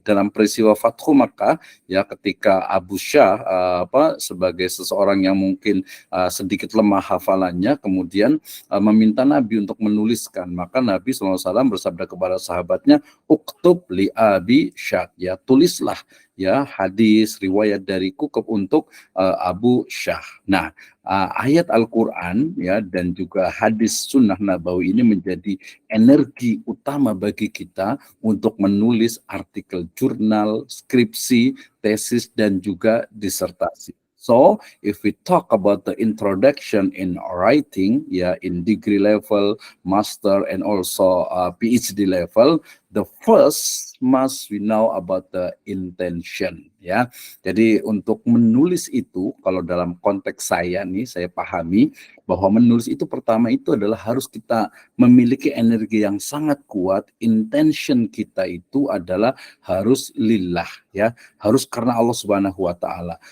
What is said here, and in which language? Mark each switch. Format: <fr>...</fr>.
<id>Dalam peristiwa Fathu Makkah ya, ketika Abu Syah sebagai seseorang yang mungkin sedikit lemah hafalannya kemudian meminta Nabi untuk menuliskan, maka Nabi SAW bersabda kepada sahabatnya,</id> <ar>uktub li Abi Syah,</ar> <id>ya tulislah ya hadis riwayat dariku untuk Abu Syah. Nah, ayat Al-Quran ya dan juga hadis sunnah nabawi ini menjadi energi utama bagi kita untuk menulis artikel jurnal, skripsi, tesis dan juga disertasi.</id> <en>So, if we talk about the introduction in writing, ya in degree level, master, and also PhD level, the first must we know about the intention, ya.</en> <id>Jadi untuk menulis itu, kalau dalam konteks saya nih, saya pahami bahwa menulis itu pertama itu adalah harus kita memiliki energi yang sangat kuat. Intention kita itu adalah harus lillah, ya, harus karena Allah Subhanahu wa taala.</id>